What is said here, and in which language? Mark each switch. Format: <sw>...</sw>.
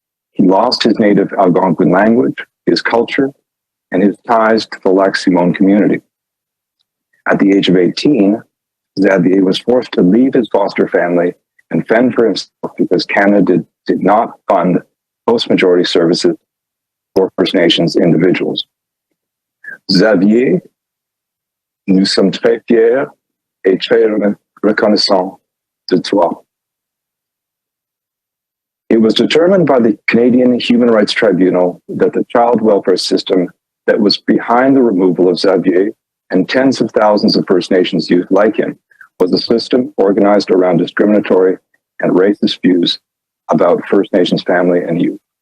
<en>He lost his native Algonquin language, his culture, and his ties to the Lac-Simon community. At the age of 18, Xavier was forced to leave his foster family and fend for himself because Canada did not fund post-majority services for First Nations individuals.</en> <fr>Xavier, nous sommes très fiers et très reconnaissants de toi.</fr> <en>It was determined by the Canadian Human Rights Tribunal that the child welfare system that was behind the removal of Xavier and tens of thousands of First Nations youth like him was a system organized around discriminatory and racist views about First Nations family and youth.</en>